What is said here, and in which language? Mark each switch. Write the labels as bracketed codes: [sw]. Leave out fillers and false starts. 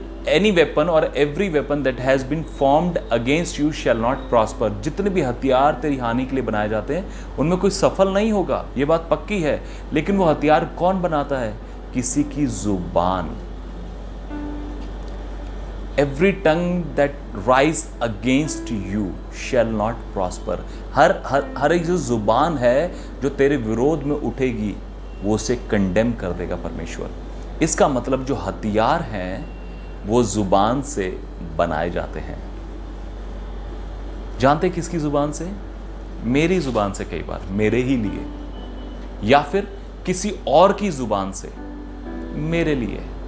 [en] Any weapon or every weapon that has been formed against you shall not prosper. [hi] जितने भी हथियार तेरी हानि के लिए बनाए जाते हैं उनमें कोई सफल नहीं होगा, ये बात पक्की है. लेकिन वो हथियार कौन बनाता है? किसी की जुबान. [en] Every tongue that rise against you shall not prosper. [hi] हर एक जो जुबान है जो तेरे विरोध में उठेगी वो उसे कंडेम कर देगा परमेश्वर. इसका मतलब जो हथियार हैं वो जुबान से बनाए जाते हैं. जानते किसकी जुबान से? मेरी जुबान से, कई बार मेरे ही लिए, या फिर किसी और की जुबान से मेरे लिए.